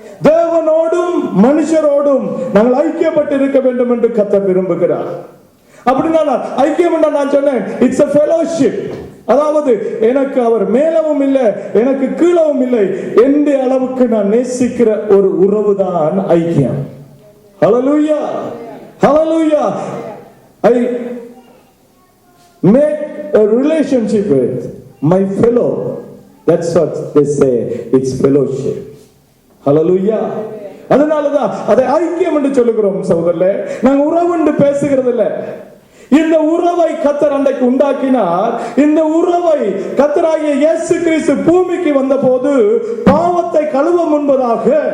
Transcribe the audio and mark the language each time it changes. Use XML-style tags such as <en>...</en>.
<ta>தேவனோடும் மனுஷரோடும் நாங்கள் ஐக்கியப்பட்டு இருக்க வேண்டும் என்று கர்த்தர் விரும்புகிறார். அப்படின்னா ஐக்கியம் நான் சொன்னேன்,</ta> <en>இட்ஸ் a fellowship.</en> <ta>அதாவது எனக்கு அவர் மேலவும் இல்லை, எனக்கு கீழவும் இல்லை, எந்த அளவுக்கு நான் நேசிக்கிற ஒரு உறவுதான் ஐக்கியம். ஹல்லேலூயா! ஹல்லேலூயா!</ta> <en>I make a relationship with my fellow. That's what they say, it's fellowship.</en> <ta>ஹல்லேலூயா! அதனாலதான் அதை ஐக்கியம் என்று சொல்லுகிறோம் சகோதரர்களே. நாங்க உறவு என்று பேசுகிறது இல்லை. இந்த உறவை கர்த்தர் அன்றைக்கு உண்டாக்கினார். இந்த உறவை கர்த்தராகிய இயேசு கிறிஸ்து பூமிக்கு வந்த போது பாவத்தை கழுவ முன்பதாக</ta>